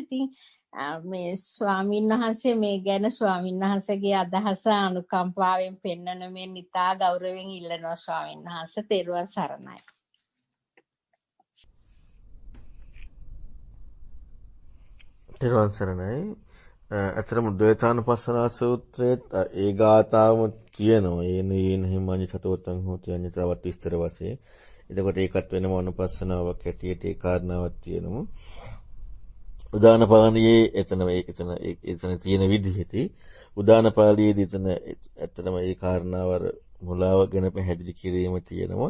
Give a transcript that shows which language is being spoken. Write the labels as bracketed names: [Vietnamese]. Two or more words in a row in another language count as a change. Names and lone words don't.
[Sinhala] ඉතින් මේ ස්වාමීන් වහන්සේ මේ ගැන ස්වාමීන් වහන්සේගේ අදහස අනුකම්පාවෙන් පෙන්වන මේ නිතා ගෞරවයෙන් ඉල්ලනවා ස්වාමීන් වහන්සේ. තෙරුවන් සරණයි. තෙරුවන් සරණයි. අතරම ද්වේතානුපස්සනා සූත්‍රයේ ඒ ගාථාවම තියෙනවා. [Pali] යේන හිමඤ්ඤ චතෝතං හෝති අඤ්ඤතාවත් [Sinhala] විස්තර වශයෙන්. එතකොට ඒකත් වෙනම අනුපස්සනාවක් හැටියට ඒ කාරණාවක් තියෙනවා. උදාන පාළියේ එතන තියෙන විදිහට උදාන පාළියේදී එතන ඇත්තටම ඒ කාරණාව මුලාව ගැන පැහැදිලි කිරීම තියෙනවා.